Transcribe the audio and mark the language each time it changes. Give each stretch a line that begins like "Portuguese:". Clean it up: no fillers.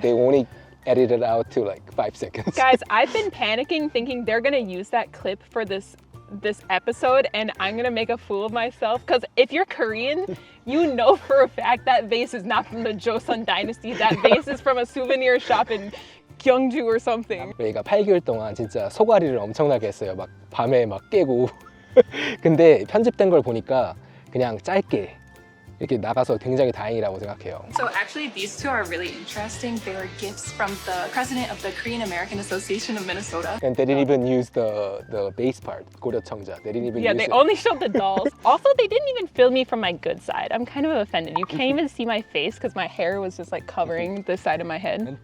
English: they only edited out to like 5 seconds. Guys, I've been panicking thinking they're gonna use that clip for this episode and I'm gonna make a fool of myself, because if you're Korean, you know for a fact that vase is not from the Joseon dynasty. That vase is from a souvenir shop in Gyeongju or something.
Korean: 레이가 8개월 동안 진짜 소가리를 엄청나게 했어요. 막 밤에 막 깨고. 근데 편집된 걸 보니까 그냥 짧게 이렇게 나가서 굉장히 다행이라고 생각해요.
English: So actually these two are really interesting. They were gifts from the president of the Korean American Association of Minnesota. And they didn't even use the bass part, 고려청자. They didn't even use they it. only showed the dolls. Also, they didn't even film me from my good side. I'm kind of offended. You can't even see my face because my hair was just like covering the side of my head.